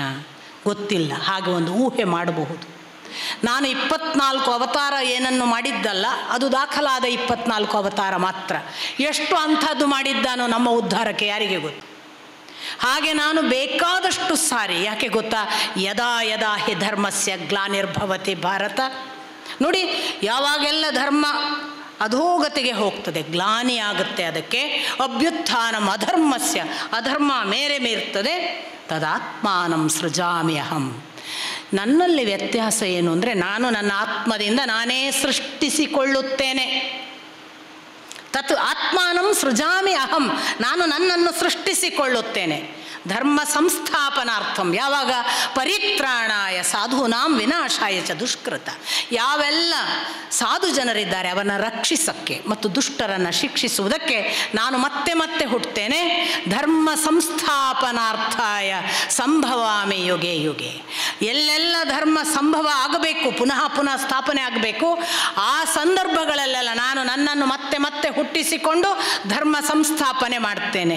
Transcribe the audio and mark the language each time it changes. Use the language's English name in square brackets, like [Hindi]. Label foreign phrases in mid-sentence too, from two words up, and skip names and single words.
[Kannada] ಗೊತ್ತಿಲ್ಲ, ಹಾಗೆ ಒಂದು ಊಹೆ ಮಾಡಬಹುದು. ನಾನು 24 ಅವತಾರ ಏನನ್ನು ಮಾಡಿದ್ದಲ್ಲ, ಅದು ದಾಖಲಾದ 24 ಅವತಾರ ಮಾತ್ರ. ಎಷ್ಟು ಅಂಥದ್ದು ಮಾಡಿದ್ದಾನೋ ನಮ್ಮ ಉದ್ಧಾರಕ್ಕೆ ಯಾರಿಗೆ ಗೊತ್ತು. ಹಾಗೆ ನಾನು ಬೇಕಾದಷ್ಟು ಸಾರಿ, ಯಾಕೆ ಗೊತ್ತಾ, [Sanskrit] ಯದಾ ಯದಾ ಹಿ ಧರ್ಮಸ್ಯ ಗ್ಲಾನಿರ್ಭವತಿ ಭಾರತ. [Kannada] ನೋಡಿ, ಯಾವಾಗೆಲ್ಲ ಧರ್ಮ ಅಧೋಗತಿಗೆ ಹೋಗ್ತದೆ, ಗ್ಲಾನಿ ಆಗುತ್ತೆ, ಅದಕ್ಕೆ [Sanskrit] ಅಭ್ಯುತ್ಥಾನಂ ಅಧರ್ಮಸ್ಯ, [Kannada] ಅಧರ್ಮ ಮೇರೆ ಮೀರ್ತದೆ, [Sanskrit] ತದಾತ್ಮಾನಂ ಸೃಜಾಮಿ ಅಹಂ. [Kannada] ನನ್ನಲ್ಲಿ ವ್ಯತ್ಯಾಸ ಏನು ಅಂದರೆ, ನಾನು ನನ್ನ ಆತ್ಮದಿಂದ ನಾನೇ ಸೃಷ್ಟಿಸಿಕೊಳ್ಳುತ್ತೇನೆ. [Sanskrit] ತತ್ ಆತ್ಮಾನಂ ಸೃಜಾಮಿ ಅಹಂ, [Kannada] ನಾನು ನನ್ನನ್ನು ಸೃಷ್ಟಿಸಿಕೊಳ್ಳುತ್ತೇನೆ. [Sanskrit] ಧರ್ಮ ಸಂಸ್ಥಾಪನಾರ್ಥಂ, [Kannada] ಯಾವಾಗ [Sanskrit] ಪರಿತ್ರಾಣಾಯ ಸಾಧೂನಾಂ ವಿನಾಶಾಯ ಚ ದುಷ್ಕೃತ, [Kannada] ಯಾವೆಲ್ಲ ಸಾಧು ಜನರಿದ್ದಾರೆ ಅವನ್ನ ರಕ್ಷಿಸಕ್ಕೆ ಮತ್ತು ದುಷ್ಟರನ್ನು ಶಿಕ್ಷಿಸುವುದಕ್ಕೆ ನಾನು ಮತ್ತೆ ಮತ್ತೆ ಹುಟ್ಟುತ್ತೇನೆ. [Sanskrit] ಧರ್ಮ ಸಂಸ್ಥಾಪನಾರ್ಥಾಯ ಸಂಭವಾಮಿ ಯುಗೆ ಯುಗೆ, [Kannada] ಎಲ್ಲೆಲ್ಲ ಧರ್ಮ ಸಂಭವ ಆಗಬೇಕು, ಪುನಃ ಪುನಃ ಸ್ಥಾಪನೆ ಆಗಬೇಕು, ಆ ಸಂದರ್ಭಗಳಲ್ಲೆಲ್ಲ ನಾನು ನನ್ನನ್ನು ಮತ್ತೆ ಮತ್ತೆ ಹುಟ್ಟಿಸಿಕೊಂಡು ಧರ್ಮ ಸಂಸ್ಥಾಪನೆ ಮಾಡ್ತೇನೆ.